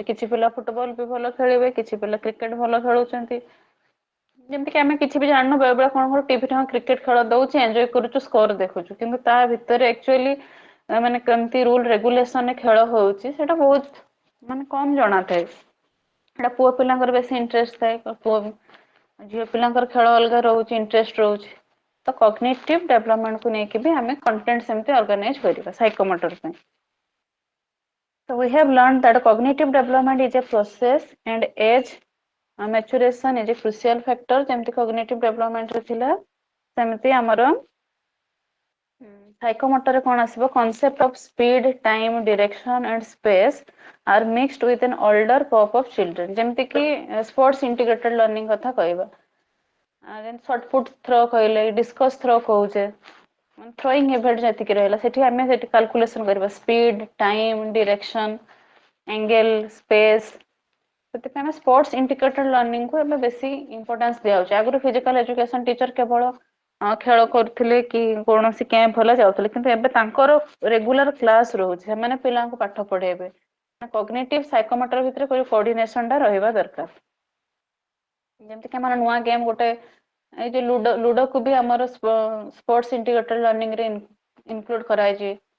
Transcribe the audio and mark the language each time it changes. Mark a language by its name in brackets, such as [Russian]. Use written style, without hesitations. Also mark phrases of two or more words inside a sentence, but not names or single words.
[Odia] କିଛି ପିଲା ଫୁଟବଲ ବି ଭଲ ଖେଳିବେ କିଛି ପିଲା କ୍ରିକେଟ ଭଲ ଖେଳୁଛନ୍ତି ଯେମିତିକି ଆମେ କିଛି ବି ଜାଣିନୁ ବେଳେବେଳେ କଣ କରୁ ଟିଭିରେ କ୍ରିକେଟ ଖେଳ ଦଉଛି ଏନ୍ଜୟ କରୁଛୁ ସ୍କୋର ଦେଖୁଛୁ କିନ୍ତୁ ତା ଭିତରେ ଆକ୍ଚୁଆଲି ମାନେ କେମିତି [English] rule regulationରେ [Odia] ଖେଳ ହଉଛି ସେଟା ବହୁତ ମାନେ କମ ଜଣାଥାଏ ସେଟା ପୁଅ ପିଲାଙ୍କର ବେଶୀ ଇଣ୍ଟରେଷ୍ଟ ଥାଏ ଝିଅ ପିଲାଙ୍କର ଖେଳ ଅଲଗା ରହୁଛି ଇଣ୍ଟରେଷ୍ଟ ରହୁଛି ତ [English] cognitive developmentକୁ [Odia] ନେଇକି ବି ଆମେ କଣ୍ଟେଣ୍ଟ ସେମିତି ଅର୍ଗାନାଇଜ କରିବା ସାଇକୋମୋଟର ପାଇଁ. [English] So we have learned that cognitive development is a process and age maturation is a crucial factor ଯେମିତି cognitive development [Odia] ରେ ଥିଲା ସେମିତି ଆମର ସାଇକୋମୋଟରରେ କଣ ଆସିବ [English] concept of speed, time, direction and space are mixed with an older group of children [Odia] ଯେମିତି କି [English] sports integrated learning [Odia] କଥା କହିବା [English] short put throw କହିଲେ discus throw କହୁଛେ throwing event [Odia] ଯେତିକି ରହିଲା ସେଠି ଆମେ ସେଠି [English] calculation କରିବା speed, time, direction, angle, space [Odia] ସେଥିପାଇଁ ଆମେ [English] sports integrated learningକୁ [Odia] ଏବେ ବେଶୀ ଇମ୍ପୋର୍ଟାନ୍ସ ଦିଆଯାଉଛି ଆଗରୁ [English] physical education teacher [Odia] କେବଳ ଖେଳ କରୁଥିଲେ କି କୌଣସି କ୍ୟାମ୍ପ ହେଲା ଯାଉଥିଲେ କିନ୍ତୁ ଏବେ ତାଙ୍କର [English] regular class [Odia] ରହୁଛି ସେମାନେ ପିଲାଙ୍କୁ ପାଠ ପଢେଇବେ [English] cognitive psychomotor [Odia] ଭିତରେ କୋଅର୍ଡିନେସନଟା ରହିବା ଦରକାର ଯେମିତିକି ଆମର ନୂଆ ଗେମ୍ ଗୋଟେ ଏଇ ଯୋଉ ଲୁଡୋକୁ ବି ଆମର [English] sports integrated learningରେ [Odia] ଇନକ୍ଲୁଡ କରାଯାଇଛି